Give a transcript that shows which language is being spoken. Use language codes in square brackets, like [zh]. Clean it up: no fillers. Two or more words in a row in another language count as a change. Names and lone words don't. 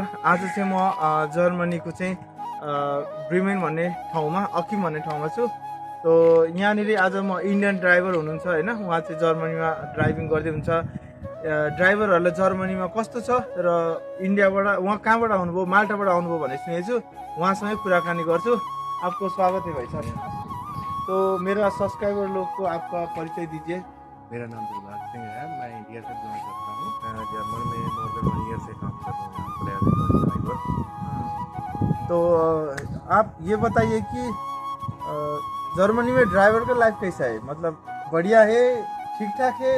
[ne] आज चाहिँ म जर्मनीको चाहिँ ब्रिमेन भन्ने ठाउँमा अकिम भन्ने ठाउँमा छु। तो यहाँनिर आज म [en] Indian driver [ne] हुनुहुन्छ होइन, उहाँ चाहिँ जर्मनीमा ड्राइभिङ गर्दै हुन्छ। ड्राइभरहरूलाई जर्मनीमा कस्तो छ र इन्डियाबाट उहाँ कहाँबाट आउनुभयो, माल्टाबाट आउनुभयो भन्ने सुनेको छु। उहाँसँगै कुराकानी गर्छु। [hi] आपको स्वागत है भाइ साहब। तो मेरा सब्सक्राइबर लोग को आपका परिचय दीजिए। मेरा नाम दिलबाग सिंह है। मैं इंडिया से बिलोंग करता हूँ। मैं जर्मन में [en] more than 1 year [hi] से काम कर रहा हूँ यहाँ पर [en] as a driver. [hi] तो आप ये बताइए कि जर्मनी में ड्राइवर का लाइफ कैसा है, मतलब बढ़िया है, ठीक ठाक है?